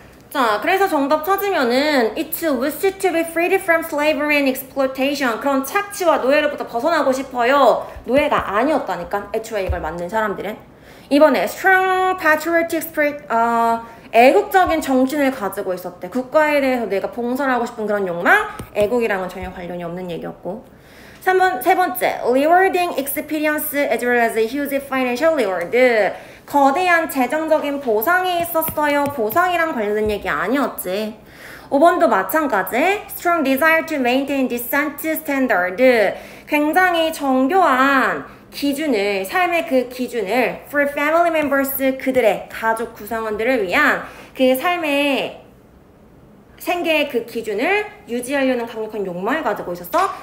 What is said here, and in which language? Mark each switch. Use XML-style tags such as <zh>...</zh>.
<ko>자, 그래서 정답 찾으면은</ko> <en>It wished to be freed from slavery and exploitation.</en> <ko>그런 착취와 노예로부터 벗어나고 싶어요. 노예가 아니었다니까. 애초에 이걸 만든 사람들은. 이번에</ko> <en>strong patriotic spirit,</en> <ko>애국적인 정신을 가지고 있었대. 국가에 대해서 내가 봉사를 하고 싶은 그런 욕망, 애국이랑은 전혀 관련이 없는 얘기였고. 세 번째,</ko> <en>rewarding experience as well as huge financial reward.</en> <ko>거대한 재정적인 보상이 있었어요. 보상이랑 관련된 얘기 아니었지. 5번도 마찬가지.</ko> <en>strong desire to maintain decent standard.</en> <ko>굉장히 정교한 기준을, 삶의 그 기준을</ko> <en>for family members,</en> <ko>그들의 가족 구성원들을 위한 그 삶의 생계의 그 기준을 유지하려는 강력한 욕망을 가지고 있었어.</ko>